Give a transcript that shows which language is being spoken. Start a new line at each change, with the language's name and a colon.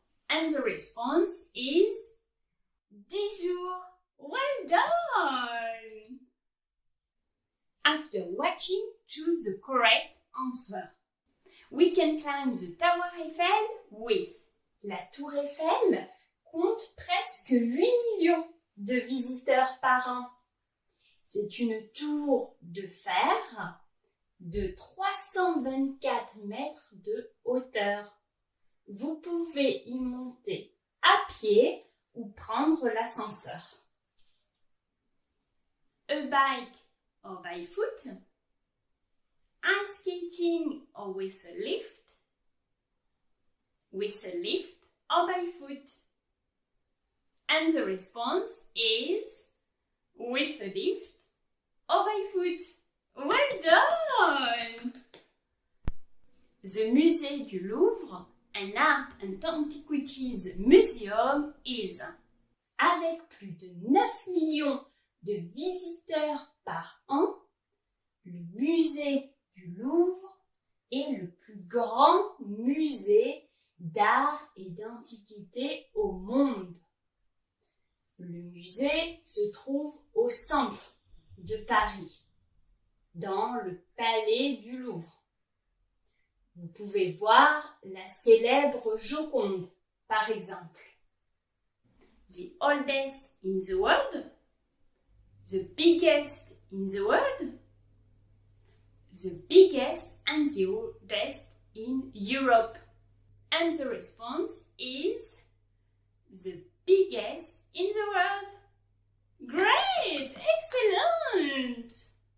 English: And the response is 10 jours. Well done! After watching, choose the correct answer. We can climb the Tower Eiffel with.
French: La Tour Eiffel compte presque 8 millions de visiteurs par an. C'est une tour de fer de 324 mètres de hauteur. Vous pouvez y monter à pied ou prendre l'ascenseur.
English: A bike or by foot, ice skating or with a lift or by foot. And the response is with a lift or by foot. Well done! The Musée du Louvre, an Art and Antiquities Museum, is.
French: Avec plus de 9 millions de visiteurs par an, le musée du Louvre est le plus grand musée d'art et d'antiquité au monde. Le musée se trouve au centre de Paris, dans le palais du Louvre. Vous pouvez voir la célèbre Joconde, par exemple.
English: The oldest in the world, the biggest in the world, the biggest and the oldest in Europe. And the response is the biggest in the world. Great! Excellent!